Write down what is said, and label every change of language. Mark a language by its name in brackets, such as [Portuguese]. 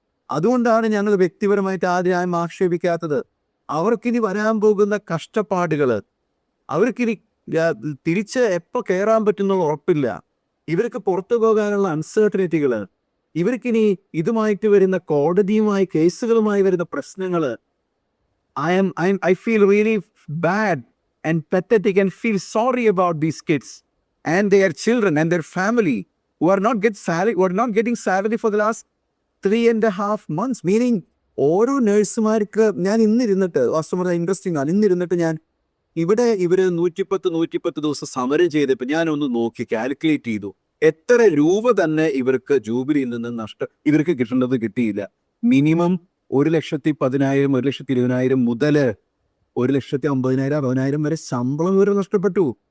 [Malayalam] അതുകൊണ്ടാണ് ഞങ്ങൾ വ്യക്തിപരമായിട്ട് ആദ്യം ആക്ഷേപിക്കാത്തത്. അവർക്കിനി വരാൻ പോകുന്ന കഷ്ടപ്പാടുകൾ, അവർക്കിനി തിരിച്ച് എപ്പോൾ കയറാൻ പറ്റുന്ന ഉറപ്പില്ല, ഇവർക്ക് പുറത്തു പോകാനുള്ള അൺസർട്ടനിറ്റികൾ, ഇവർക്കിനി ഇതുമായിട്ട് വരുന്ന കോടതിയുമായി കേസുകളുമായി വരുന്ന പ്രശ്നങ്ങൾ. [English] I feel really bad and pathetic and feel sorry about these kids and their children and their family who are not getting salary for the last 3.5 months. [Malayalam] Meaning, ഓരോ നഴ്സുമാർക്ക് ഞാൻ ഇന്നിരുന്നിട്ട്, വാസ്തവ ഇൻട്രസ്റ്റിംഗ് ആണ്, ഇന്നിരുന്നിട്ട് ഞാൻ ഇവിടെ ഇവര് 110 ദിവസം സമരം ചെയ്തപ്പോൾ ഞാനൊന്ന് നോക്കി കാൽക്കുലേറ്റ് ചെയ്തു, എത്ര രൂപ തന്നെ ഇവർക്ക് ജൂബിലിയിൽ നിന്ന് ഇവർക്ക് കിട്ടേണ്ടത് കിട്ടിയില്ല. മിനിമം 1,10,000, 1,20,000 മുതൽ 1,50,000, 60,000 വരെ ശമ്പളം ഇവർ നഷ്ടപ്പെട്ടു.